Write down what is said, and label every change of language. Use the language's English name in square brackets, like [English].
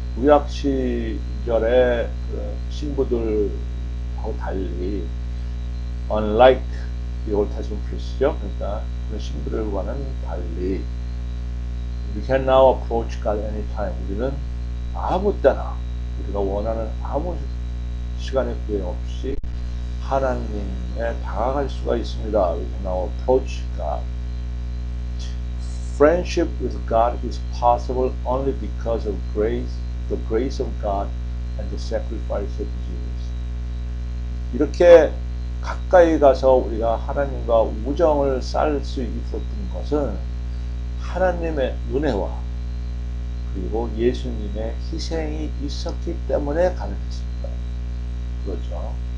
[Korean] 구약 시절의 그 신부들하고 달리 [English] unlike the Old Testament priests [Korean] 죠. 그러니까 그 신부들과는 달리 [English] we can now approach God anytime. [Korean] 우리는 아무 때나 우리가 원하는 아무 시간에 구애 없이 하나님에 다가갈 수가 있습니다. [English] We can now approach God. Friendship with God is possible only because of grace, the grace of God and the sacrifice of Jesus. [Korean] 이렇게 가까이 가서 우리가 하나님과 우정을 쌓을 수 있었던 것은 하나님의 은혜와 그리고 예수님의 희생이 있었기 때문에 가능했습니다. 그렇죠.